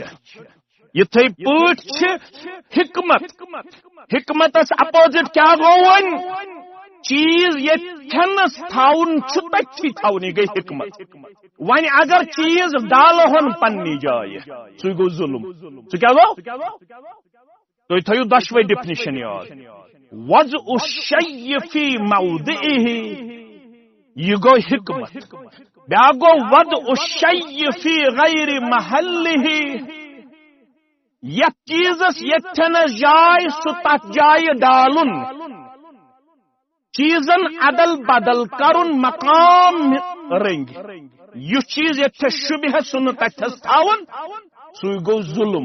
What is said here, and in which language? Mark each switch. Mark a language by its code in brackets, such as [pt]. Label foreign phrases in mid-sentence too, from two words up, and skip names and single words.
[ks] یتھے پٲٹھۍ چھ حکمت. حکمتس اپوزٹ کیا گو ون چیز یتھنس تھاون چھ تتھی تھاون یہ گئی حکمت. ون اگر چیز ڈالہن پننی جائے سہ گو ظلم. سہ کیا گو تھی تھو دشوے ڈیفینیشن یاد. [ar] وضع الشیء فی موضعہ [ks] یہ گو حکمت. بیا گو [ar] وضع الشیء فی غیر محلہ. [ks] یت چیزس یتھنس جائے سہ تتھ جائے ڈالن. چیزن عدل بدل کرن مقام رنگ. یہ چیز یتھس شبہ سن تتھس تھاون سو گو ظلم.